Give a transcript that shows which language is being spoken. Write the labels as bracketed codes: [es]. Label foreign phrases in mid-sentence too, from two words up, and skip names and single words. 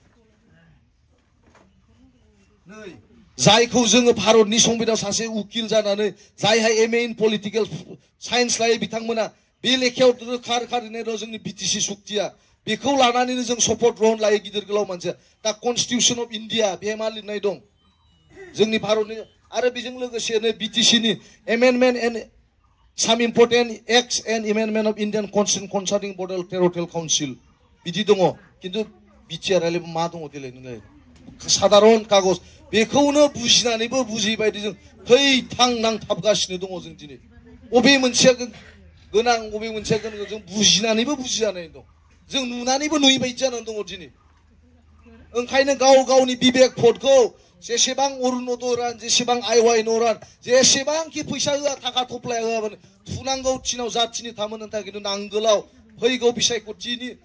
[brx] जायखौ जोङो भारतनि संबिधानाव सासे उकिल जानानै जायहा [en] MA in political science [brx] लायो बिथांमोना बे लेखायाव रोखा लिरनाय दं जोंनि बिटिसि सुक्तिया बेखौ लानानैनो जों सपद ग्रहण लायो गिदिर गोलाव मानसिया दा कनस्टिटिउसन अफ इन्डिया बेहाय मा लिरनाय दं जोंनि भारतनि आरो बेजों लोगोसेनो बिटिसिनि [en] amendment and some important acts and amendment of Indian Constitution concerning Border Territorial Council [brx] बिदि दङ किन्तु बिटिआरआलाय मा दङ देलाय नोंलाय साधारन कागज बेखौनो बुजिनानैबो बुजिबायदि जों थैथां नांथाबगासिनो दङ जों दिनै अबे मोनसेया गोनां अबे मोनसेया गोनां जों बुजिनानैबो बुजिजानाय दं जों नुनानैबो नुयै बायदि जानानै दङ दिनै ओंखायनो गावनि बिबेक भटखौ जेसेबां अरुणोदय रान जेसेबां आइवाइ न' रान जेसेबांखि फैसा होआ थाखा थफ्लाया होआबानो थुनांगौ थिनाव जाथिनि थामोननो थाखाय खिन्थु नांगोलाव फैगौ बिसायख'थिनि